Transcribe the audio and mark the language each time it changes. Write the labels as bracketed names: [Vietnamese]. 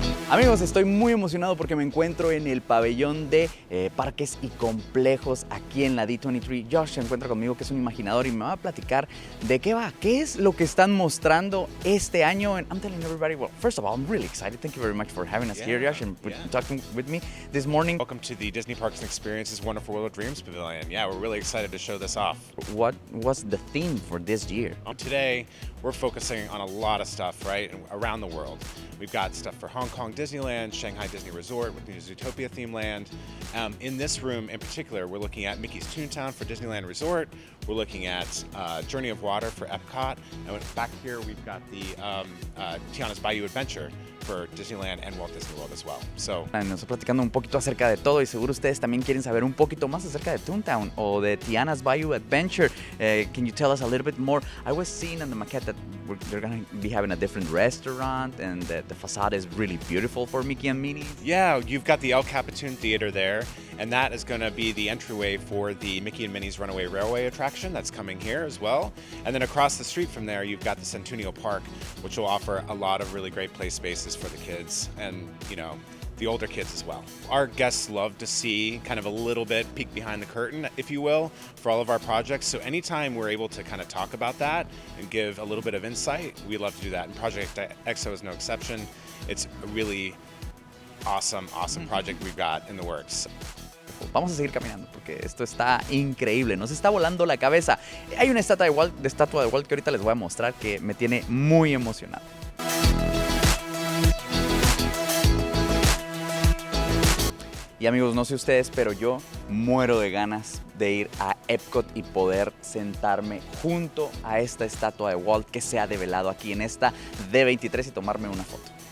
[Spanish] Amigos, estoy muy emocionado porque me encuentro en el pabellón de parques y complejos aquí en la D23. Josh se encuentra conmigo, que es un imaginador, y me va a platicar de qué va, qué es lo que están mostrando este año. [English] And I'm telling everybody, well, first of all, I'm really excited. Thank you very much for having us here, Josh, and talking with me this morning. Welcome to the Disney Parks and Experiences Wonderful World of Dreams Pavilion. Yeah, we're really excited to show this off. What was the theme for this year? Today, we're focusing on a lot of stuff, right, around the world. We've got stuff for Hong Kong Disneyland, Shanghai Disney Resort with new Zootopia theme land. In this room in particular, we're looking at Mickey's Toontown for Disneyland Resort. We're looking at Journey of Water for Epcot. And back here, we've got the Tiana's Bayou Adventure for Disneyland and Walt Disney World as well. So, [Spanish] nos está platicando un poquito acerca de todo y seguro ustedes también quieren saber un poquito más acerca de Toontown o de Tiana's Bayou Adventure. [English] Can you tell us a little bit more? I was seeing on the maquette that they're going to be having a different restaurant and the facade is really beautiful for Mickey and Minnie. Yeah, you've got the El Capitan Theater there, and that is going to be the entryway for the Mickey and Minnie's Runaway Railway attraction that's coming here as well. And then across the street from there, you've got the Centennial Park, which will offer a lot of really great play spaces for the kids and, you know, the older kids as well. Our guests love to see kind of a little bit peek behind the curtain, if you will, for all of our projects. So anytime we're able to kind of talk about that and give a little bit of insight, we love to do that. And Project EXO is no exception. It's a really awesome project we've got in the works. [Spanish] Vamos a seguir caminando porque esto está increíble, nos está volando la cabeza. Hay una estatua de Walt que ahorita les voy a mostrar que me tiene muy emocionado. Y amigos, no sé ustedes, pero yo muero de ganas de ir a Epcot y poder sentarme junto a esta estatua de Walt que se ha develado aquí en esta D23 y tomarme una foto.